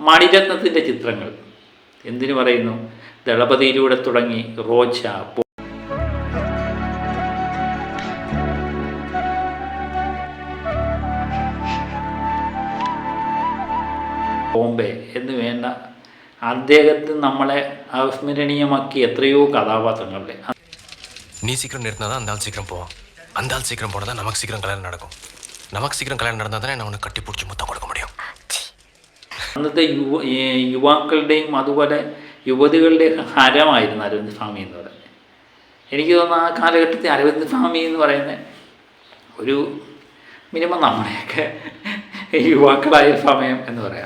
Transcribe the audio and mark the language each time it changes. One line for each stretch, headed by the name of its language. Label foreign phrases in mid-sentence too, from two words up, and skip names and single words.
Malayalam: മണിരത്നത്തിൻ്റെ ചിത്രങ്ങൾ എന്തിനു പറയുന്നു, ദളപതിയിലൂടെ തുടങ്ങി റോജ, ബോംബെ എന്ന് വേണ്ട അദ്ദേഹത്തിന് നമ്മളെ അവിസ്മരണീയമാക്കി എത്രയോ കഥാപാത്രങ്ങളിലെ.
Tamil: நீ சீக்கிரம் நிறுத்தினா தான் அந்த ஆள் சீக்கிரம் போவான், அந்த ஆள் சீக்கிரம் போனால் தான் நமக்கு சீக்கிரம் கல்யாணம் நடக்கும், நமக்கு சீக்கிரம் கல்யாணம் நடந்தால் தானே நான் உனக்கு கட்டி பிடிச்சி முத்தம் കൊടുக்க முடியும்.
Malayalam: അന്നത്തെ യുവാക്കളുടെയും അതുപോലെ യുവതികളുടെയും ഹരമായിരുന്നു അരവിന്ദ് സ്വാമി എന്ന് പറയുന്നത്. എനിക്ക് തോന്നുന്നു ആ കാലഘട്ടത്തിൽ അരവിന്ദ് സ്വാമി എന്ന് പറയുന്ന ഒരു മിനിമം നമ്മുടെയൊക്കെ യുവാക്കളായ സമയം എന്ന് പറയാം.